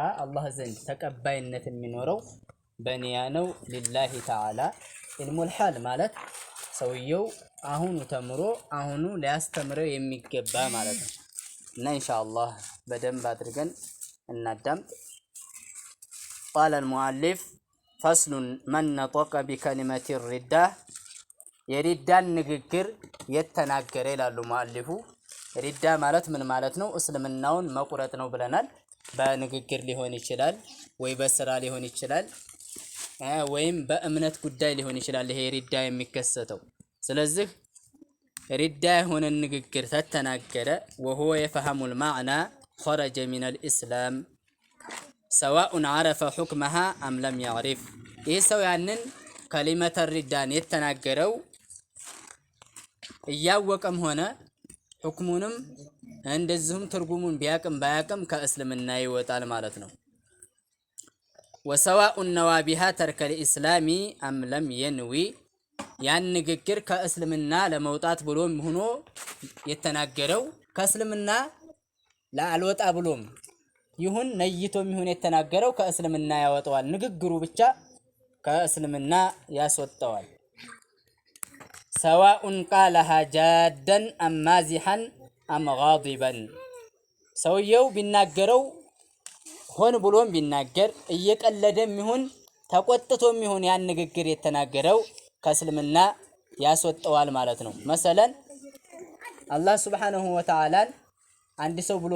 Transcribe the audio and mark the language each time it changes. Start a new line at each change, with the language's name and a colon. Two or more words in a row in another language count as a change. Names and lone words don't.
Amharic: አላህ ዘንድ ተቀባይነት የሚኖረው በኒያ ነው።
Arabic: لله تعالى علم الحال
Amharic: ማለት ሰውየው አሁኑ ተምሮ አሁኑ ሊያስተምረው የሚገባ ማለት ነው። እና ኢንሻአላህ በደንብ አድርገን እናዳምጥ።
Arabic: قال المؤلف فصل من نطق بكلمة ردة
Amharic: የሪዳን ንግግር የተናገረ ይላሉ ሙአሊፉ። ሪዳ ማለት ምን ማለት ነው? እስልምናውን መቁረጥ ነው ብለናል። በንግግር ሊሆን ይችላል ወይ በስራ ሊሆን ይችላል ወይም በእምነት ጉዳይ ሊሆን ይችላል ይሄ ሪዳ የሚከሰተው። ስለዚህ ሪዳ የሆነ ንግግር ተተናገረ
Arabic: وهو يفهم المعنى خرج من الإسلام سواء عرف حكمها أم لم يعرف
Amharic: ይህ ሰው ያንን ከሊመተ ሪዳን የተናገረው እያወቀም ሆነ ሁክሙንም እንደዚሁም ትርጉሙን ቢያቅም ባያቅም ከእስልምና ይወጣል ማለት ነው።
Arabic: وسواء نوى بها ترك الإسلام أم لم ينوي
Amharic: ያን ንግግር ከእስልምና ለመውጣት ብሎም ሆኖ የተናገረው ከእስልምና ለአልወጣ ብሎም ይሁን ነይቶም ይሁን የተናገረው ከእስልምና ያወጣዋል። ንግግሩ ብቻ ከእስልምና ያስወጣዋል።
Arabic: سواء قالها جادا أم مازحا أم غاضبا
Amharic: ሰውየው ቢናገረው ሆን ብሎም ቢናገር እየቀለደም ይሁን ተቆጥቶም ይሁን ያን ንግግር የተናገረው ከእስልምና ያስወጣዋል ማለት ነው። መሰለን
Arabic: الله سبحانه وتعالى
Amharic: አንድ ሰው ብሎ